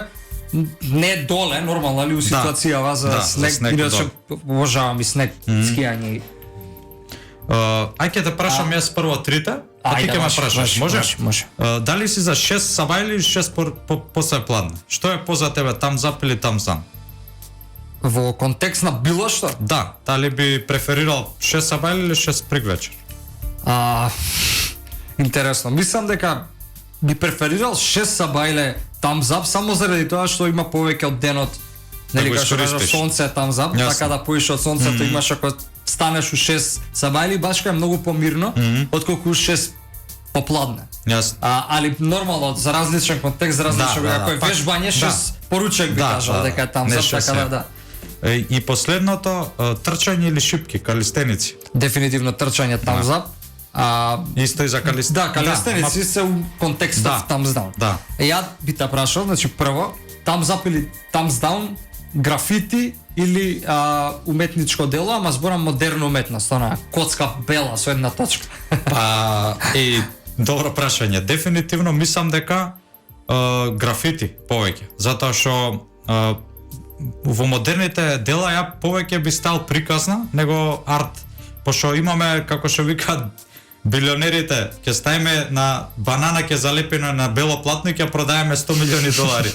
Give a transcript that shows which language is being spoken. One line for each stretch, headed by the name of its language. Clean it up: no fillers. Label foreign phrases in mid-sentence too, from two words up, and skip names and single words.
Macedonian: Не доле, нормално, али у ситуацијава за снег, иначе обожавам и снег, скијање. Ај ќе те прашам јас прво трите, а ти ќе ме прашаш, може? Дали си за 6 саба или 6 после пладне? Што е поза тебе,
English: thumbs up или thumbs down?
Macedonian: Во контекст на било што? Да, дали би преферирал 6 саба или 6 приг вечер? Интересно, мислам дека би преферирал 6 саба или
English: thumbs up
Macedonian: само заради тоа што има повеќе од денот. Нели кога што сонце е
English: thumbs up,
Macedonian: така да поиш од сонцето имаш ако станеш у 6 саба или баш е многу помирно отколку у 6 попладне. Али нормално за различен контекст, за различно ако е вежбање 6 поручек би кажал дека е
English: thumbs up,
Macedonian: така да. И последното, трчање или шипки, калистеници? Дефинитивно трчање
English: thumbs up.
Macedonian: Исто и за калистеници. Да, калистеници се у контекстот
English: thumbs down.
Macedonian: Ја би те прашал, значи прво,
English: thumbs up или thumbs down,
Macedonian: графити или уметничко дело, ама зборам модерна уметност, она коцка бела со една точка. Добро прашање. Дефинитивно мислам дека графити повеќе, затоа што во модерните дела ја повеќе би стал приказна него арт, пошто имаме како што викаат билионерите, ќе ставиме на банана ќе залепено на бело платно и ќе продаеме $100 милиони.